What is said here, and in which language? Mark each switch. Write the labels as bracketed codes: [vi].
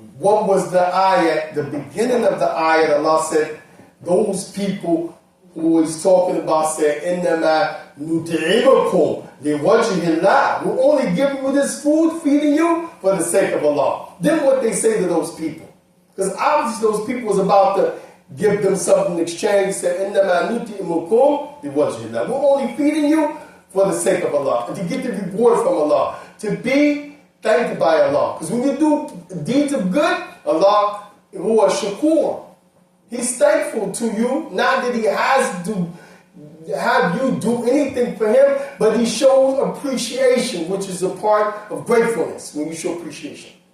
[en] What was the ayat? The beginning of the ayat, Allah said, those people who he's talking about said, [ar] إِنَّمَا نُطْعِمُكُمْ لِوَجْهِ اللَّهِ. [en] We're only giving you this food, feeding you for the sake of Allah. Then what they say to those people? Because obviously those people was about to give them something in exchange. Said, [ar] إِنَّمَا نُطْعِمُكُمْ لِوَجْهِ اللَّهِ. [en] We're only feeding you for the sake of Allah. And to get the reward from Allah. To be thanked by Allah. Because when you do deeds of good, Allah, huwa shakur. He's thankful to you, not that he has to have you do anything for him, but he shows appreciation, which is a part of gratefulness when you show appreciation.